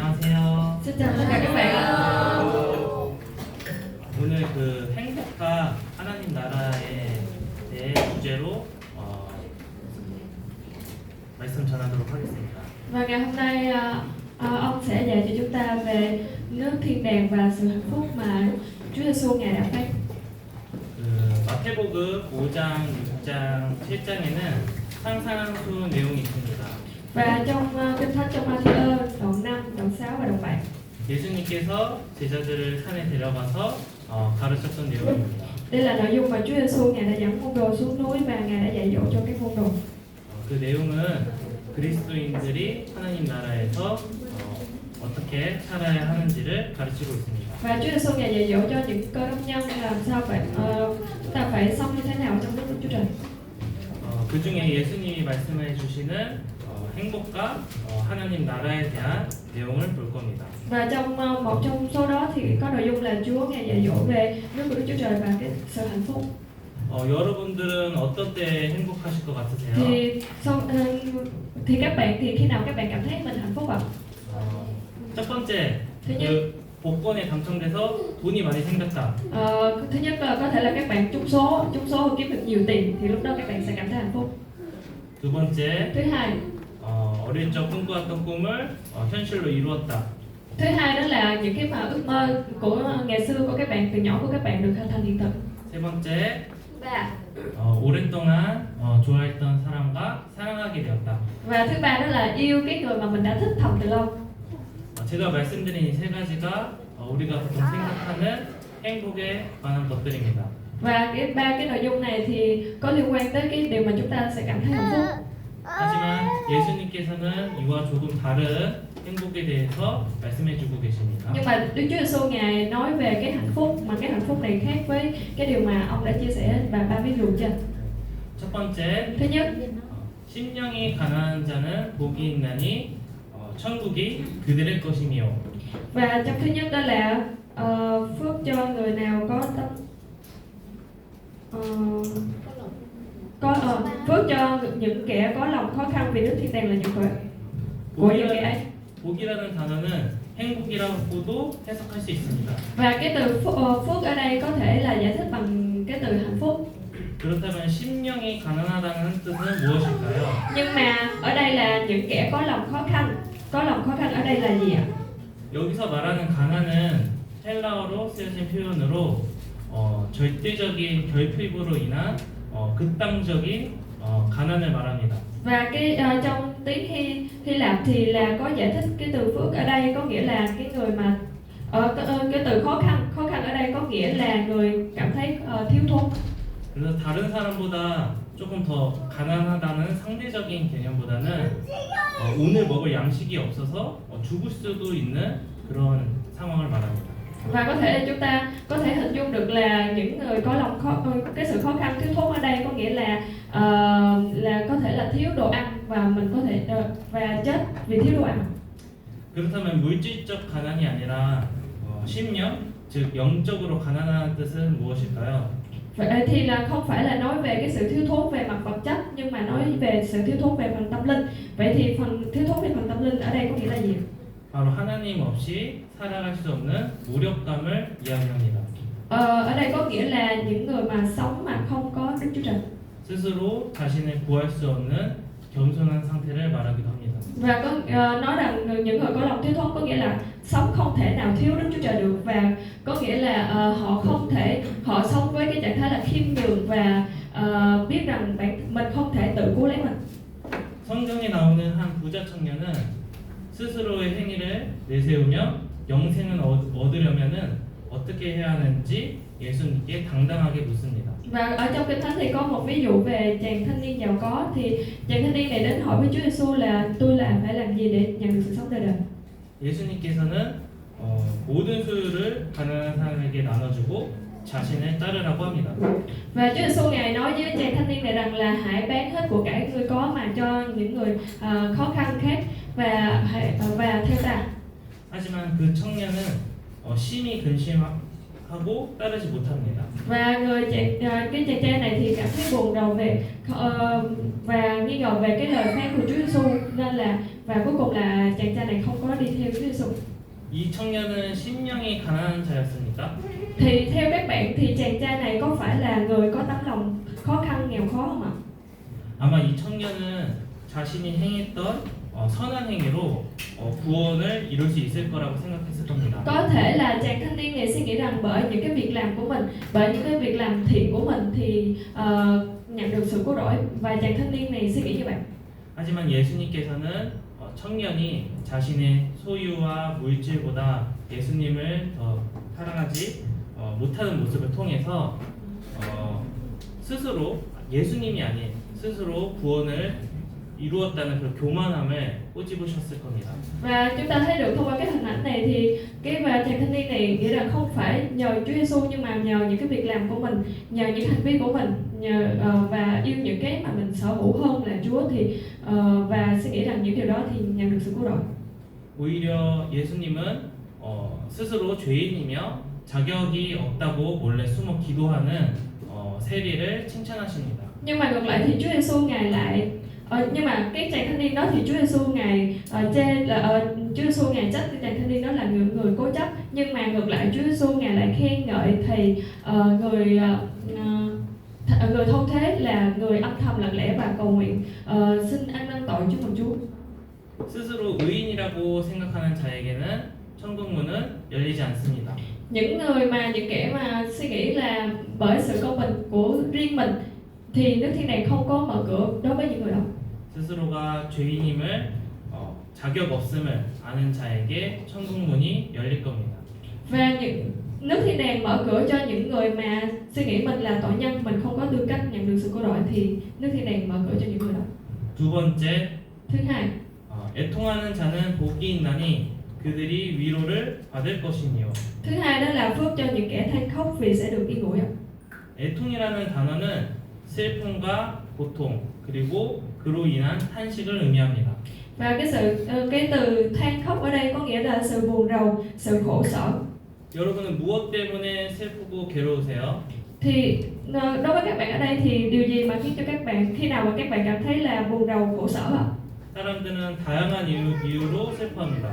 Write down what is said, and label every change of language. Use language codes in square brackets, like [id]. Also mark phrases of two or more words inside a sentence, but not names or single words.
[ko] 안녕하세요. [vi] Xin chào tất cả các bạn ạ. [ko] 오늘 그 행복과 하나님 나라에 대해 주제로 말씀 전하도록 하겠습니다. [vi] Và ngày hôm nay ông sẽ dạy cho chúng ta về nước thiên đàng và sự hạnh phúc mà Chúa Giêsu ngài đã phát. [ko] 그 마태복음 5장, 6장, 7장에는 상상수 내용이 있습니다. [vi] Và trong Kinh Thánh trong Ma-thi-ơ đoạn 5, đoạn 6 và đoạn 7, [ko] 예수님께서 제자들을 산에 데려가서 가르쳤던 내용입니다. [vi] đây là nội dung mà Chúa Giêsu ngài đã dẫn môn đồ xuống núi và ngài đã dạy dỗ cho các môn đồ. [ko] 그 내용은 그리스도인들이 하나님 나라에서 어떻게 살아야 하는지를 가르치고 있습니다. [vi] Và Chúa Giêsu ngài dạy dỗ cho những cơ đốc nhân làm sao phải chúng ta phải sống như thế nào trong nước Đức Chúa Trời. [ko] 그 중에 예수님이 말씀해 주시는 행복과 하나님 나라에 대한 내용을 볼 겁니다. [vi] Và trong một trong số đó thì có nội dung là Chúa ngài dạy dỗ về nước của Đức Chúa Trời và cái sự hạnh phúc. [ko] 여러분들은 어떤 때 행복하실 것 같으세요? [vi] Thì các bạn thì khi nào các bạn cảm thấy mình hạnh phúc ạ? [ko] 첫 번째, [vi] thứ nhất, [ko] 그 복권에 당첨돼서 돈이 많이 생겼다. [vi] thứ nhất là có thể là các bạn trúng số kiếm được nhiều tiền thì lúc đó các bạn sẽ cảm thấy hạnh phúc. [ko] 두 번째, [vi] Thứ hai, [ko] 어릴 적 꿈꿔왔던 꿈을 현실로 이루었다. [vi] thứ hai đó là những cái mà ước mơ của ngày xưa của các bạn từ nhỏ của các bạn được thành hiện thực. [ko] 세 번째, [vi] Và [ko] 오랫동안 좋아했던 사람과 사랑하게 되었다. [vi] và thứ ba đó là yêu cái người mà mình đã thích thầm từ lâu. [ko] 제가 말씀드린 이 세 가지가 우리가 보통 생각하는 행복에 관한 것들입니다. [vi] Và ba cái nội dung này thì có liên quan tới cái điều mà chúng ta sẽ cảm thấy hạnh phúc. [ko] 하지만 예수님께서는 이와 조금 다른 행복에 대해서 말씀해주고 계십니다. [vi] Nhưng mà Đức Chúa Giêsu ngài nói về cái hạnh phúc mà cái hạnh phúc này khác với cái điều mà ông đã chia sẻ và ba ví dụ trên. [ko] 첫 번째, [vi] Thứ nhất, [ko] 심령이 가난한 자는 복이 있나니 천국이 그들의 것이며. [vi] và trong thứ nhất đó là phước cho người nào có tâm phước cho những kẻ có lòng khó khăn vì nước thiên đàng là những của những kẻ ấy. [ko] 복이라는 단어는 행복이라고도 해석할 수 있습니다. [vi] Và cái từ phước ở đây có thể là giải thích bằng cái từ hạnh phúc. [ko] 그렇다면 심령이 가난하다는 뜻은 무엇일까요? [vi] Nhưng mà ở đây là những kẻ có lòng khó khăn. Có lòng khó khăn ở đây là gì ạ? [ko] 여기서 말하는 가난은 헬라어로 쓰여진 표현으로 절대적인 결핍으로 인한 극단적인 가난을 말합니다. [vi] Và cái trong tiếng Hy Lạp thì là có giải thích cái từ phước ở đây có nghĩa là cái người mà cái từ khó khăn ở đây có nghĩa là người cảm thấy thiếu thốn. [ko] 그래서 다른 사람보다 조금 더 가난하다는 상대적인 개념보다는 오늘 먹을 양식이 없어서 죽을 수도 있는 그런 상황을 말합니다. [vi] Và có thể chúng ta có thể hình dung được là những người có lòng cái sự khó khăn thiếu thốn ở đây có nghĩa là có thể là thiếu đồ ăn và mình có thể và chết vì thiếu đồ ăn. [ko] 그렇다면 물질적 가난이 아니라 심령, 즉 영적으로 가난한 뜻은 무엇일까요? [vi] Vậy thì là không phải là nói về cái sự thiếu thốn về mặt vật chất nhưng mà nói về sự thiếu thốn về phần tâm linh. Vậy thì phần thiếu thốn về phần tâm linh ở đây có nghĩa là gì? [ko] 바로 하나님 없이 살아갈 수 없는 무력감을 이야기합니다. [vi] Ở đây có nghĩa là những người mà sống mà không có Đức Chúa Trời. [ko] 스스로 자신을 구할 수 없는 겸손한 상태를 말하기도 합니다. [vi] Và nói rằng những người có lòng thiếu thốn có nghĩa là sống không thể nào thiếu Đức Chúa Trời được và có nghĩa là họ sống với cái trạng thái là khiêm nhường và biết rằng mình không thể tự cứu lấy mình. [ko] 성경에 나오는 한 부자 청년은 스스로의 행위를 내세우며 영생을 얻으려면은 어떻게 해야 하는지 예수님께 당당하게 묻습니다. [vi] Và ở trong Kinh Thánh thì có một ví dụ về chàng thanh niên giàu có thì chàng thanh niên này đến hỏi với Chúa Giêsu là tôi phải làm gì để nhận được sự sống đời đời. [ko] 예수님께서는 모든 소유를 가난한 사람에게 나눠주고 자신을 따르라고 합니다. [vi] Và Chúa Giêsu ngài nói với chàng thanh niên này rằng là hãy bán hết của cải ngươi có mà cho những người khó khăn khác và theo ta. [ko] 하지만 그 청년은 심히 근심하고 따르지 못합니다. [vi] Và cái chàng trai này thì cảm thấy buồn rầu về và nghi ngờ về cái lời phán của Chúa Giêsu nên là và cuối cùng là chàng trai này không có đi theo Chúa Giêsu. [ko] 이 청년은 심령이 가난한 자였습니까? [vi] Thì theo các bạn thì chàng trai này có phải là người có tấm lòng khó khăn, nghèo khó không ạ? [ko] 아마 이 청년은 자신이 행했던 선한 행위로 구원을 이룰 수 있을 거라고 생각했을 겁니다. [vi] Có thể là chàng thanh niên này suy nghĩ rằng bởi những cái việc làm của mình, bởi những cái việc làm thiện của mình thì nhận được sự cứu rỗi, và chàng thanh niên này suy nghĩ như vậy. [ko] 하지만 예수님께서는 청년이 자신의 소유와 물질보다 예수님을 더 사랑하지 못하는 모습을 통해서 스스로 예수님이 아닌 스스로 구원을 이루었다는 그 교만함을 꼬집으셨을 겁니다. [vi] Và chúng ta thấy được thông qua cái hình ảnh này thì và chàng thanh niên này nghĩ rằng không phải nhờ Chúa Giêsu nhưng mà nhờ những cái việc làm của mình, nhờ những hành vi của mình, nhờ và yêu những cái mà mình sở hữu hơn là Chúa thì và suy nghĩ rằng những điều đó thì nhận được sự cứu rỗi. [ko] 오히려 예수님은 스스로 죄인이며 자격이 없다고 몰래 숨어 기도하는 세리를 칭찬하십니다. [vi] Nhưng mà ngược lại thì Chúa Giêsu ngài lại nhưng mà cái chàng thanh niên đó thì Chúa Giêsu ngài chê là Chúa Giêsu ngài trách cái chàng thanh niên đó là người cố chấp, nhưng mà ngược lại Chúa Giêsu ngài lại khen ngợi thì người thông thế là người âm thầm lặng lẽ và cầu nguyện xin ăn năn tội trước mặt Chúa. [ko] 스스로 의인이라고 생각하는 자에게는 천국 문은 열리지 않습니다. [vi] Những kẻ mà suy nghĩ là bởi sự công bình của riêng mình thì nước thiên đàng không có mở cửa đối với những người đó. [ko] 스스로가 죄인임을 자격 없음을 아는 자에게 천국 문이 열릴 겁니다. [vi] Và nước thiên đàng mở cửa cho những người mà suy nghĩ mình là tội nhân, mình không có tư cách nhận được sự cứu rỗi thì nước thiên đàng mở cửa cho những người đó. [ko] 두 번째, [vi] Thứ hai, [ko] 애통하는 자는 복이 있나니 그들이 위로를 받을 것이니요. [vi] thứ hai đó là phước cho những kẻ than khóc vì sẽ được yên ủi. [ko] 애통이라는 단어는 슬픔과 고통 그리고 그로 인한 탄식을 의미합니다. [vi] Và cái từ than khóc ở đây có nghĩa là sự buồn rầu, sự khổ sở. [ko] 여러분은 무엇 때문에 슬프고 괴로우세요? [vi] Thì đối với các bạn ở đây thì điều gì mà khiến cho các bạn, khi nào mà các bạn cảm thấy là buồn rầu, khổ sở ạ? [ko] 사람들은 다양한 이유로 슬퍼합니다.